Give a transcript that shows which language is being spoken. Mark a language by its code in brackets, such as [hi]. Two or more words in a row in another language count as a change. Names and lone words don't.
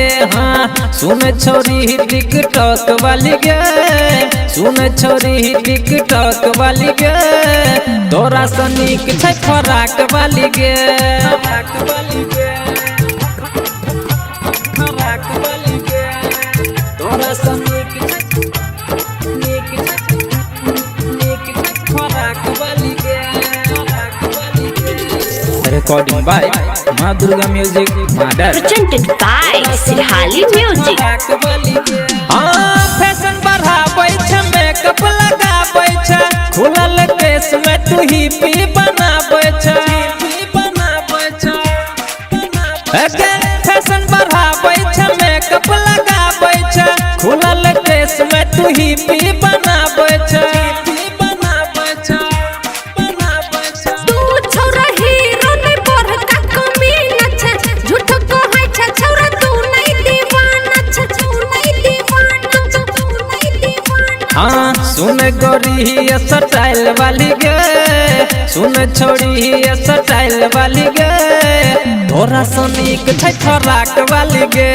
[mai] हाँ सुन छोरी टिकटॉक वाली गे, सुन छोरी टिकटॉक वाली गे, तोरा सनीक छै फराक वाली गे, फराक वाली गे, फराक वाली गे, तोरा सनीक छै नीक नीक फराक वाली गे, फराक वाली गे। [en] Recording by Maa Durga Music Mother, Presented by Sirhali Music. [mai] हाँ फैशन बढ़ाबै छै, मेकअप लगाबै छै, खुलल केस में तू ही पी बनाबै छै, बनाबै छै। फैशन बढ़ाबै छै, मेकअप लगाबै छै, खुलल केस में तू ही पी बनाबै छै, बनाबै छै, बनाबै छै। तू छोरा हीरो नै बढ़ का कमीना छै, झूठ कहै छै छोरा तू नै दीवाना छै, तू नै दीवाना छै, तू नै दीवाना। हाँ सुन गोरी स्टाइल वाली गे, सुन छोड़ी स्टाइल वाली गे, तोरा सनीक छै फराक वाली गे।